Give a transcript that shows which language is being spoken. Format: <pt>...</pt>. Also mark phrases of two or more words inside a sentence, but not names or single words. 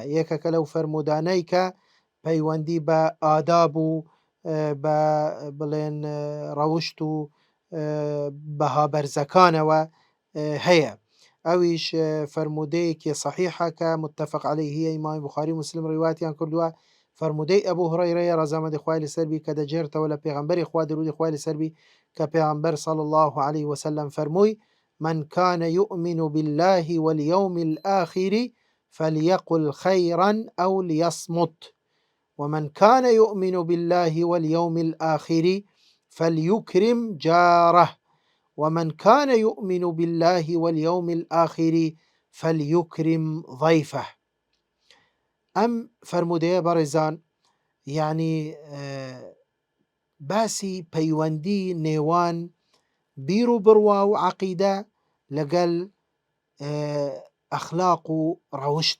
<ckb>یەکەکە لەو فرموودانەی کە پەیوەندی بە ئاداب و بە بڵێن ڕەوشت و بەهابەرزەکانەوە هەیە. ئەویش فرموودەیەکی صحیحە کە متفق عەلەیهیە، ئیمامی بوخاری و موسلم ڕیواتیان کردووە. فرموودەی ئەبوو هورەیرەیە ڕەزامەندی خوای لەسەر بی کە دەجێرتەوە لە پێغەمبەری خوا درودی خوای لەسەر بی کە پێغەمبەر</ckb> <ar>صلی الله عليه وسلم فەرمووی: من كان يؤمن بالله واليوم الآخر فليقل خيرا أو ليصمت، ومن كان يؤمن بالله واليوم الآخر فليكرم جاره، ومن كان يؤمن بالله واليوم الآخر فليكرم ضيفه.</ar> <ckb>ئەم فرموودەیە بەڕێزان یعنی باسی پەیوەندی نێوان بیر و بڕوا و عەقیدە لەگەڵ ئەخلاق و ڕەوشت.</ckb>